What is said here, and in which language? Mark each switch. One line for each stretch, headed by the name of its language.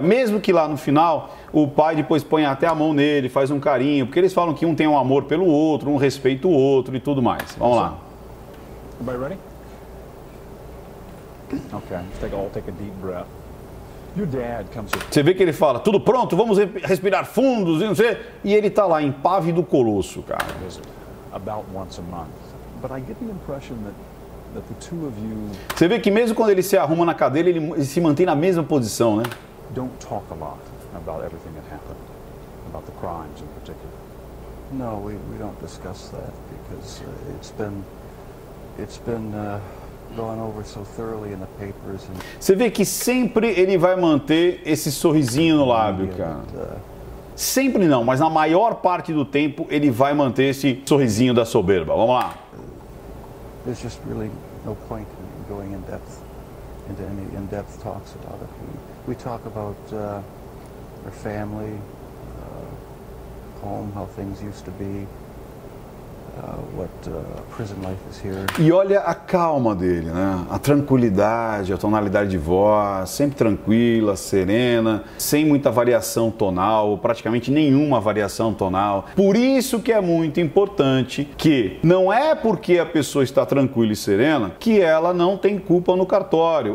Portuguese: Mesmo que lá no final, o pai depois põe até a mão nele, faz um carinho, porque eles falam que um tem um amor pelo outro, um respeita o outro e tudo mais. Vamos lá.
English: Everybody ready? Okay, take a deep breath. Your dad comes here.
Portuguese: Você vê que ele fala, tudo pronto, vamos respirar fundos e não sei. E ele tá lá em Pávido Colosso, cara.
English: About once a month. But I get the impression that the two of you.
Portuguese: Você vê que mesmo quando ele se arruma na cadeira, ele se mantém na mesma posição, né?
English: Don't talk a lot about everything that happened, about the crimes in particular. No, we don't discuss that because it's been gone over so thoroughly in the papers.
Portuguese: Você vê que sempre ele vai manter esse sorrisinho no lábio, cara. Sempre não, mas na maior parte do tempo ele vai manter esse sorrisinho da soberba. Vamos lá.
English: There's just really no point in going into any in-depth talks about it. We talk about our family, home, how things used to be. What prison life is here.
Portuguese: E olha a calma dele, né? A tranquilidade, a tonalidade de voz, sempre tranquila, serena, sem muita variação tonal, praticamente nenhuma variação tonal. Por isso que é muito importante que não é porque a pessoa está tranquila e serena que ela não tem culpa no cartório.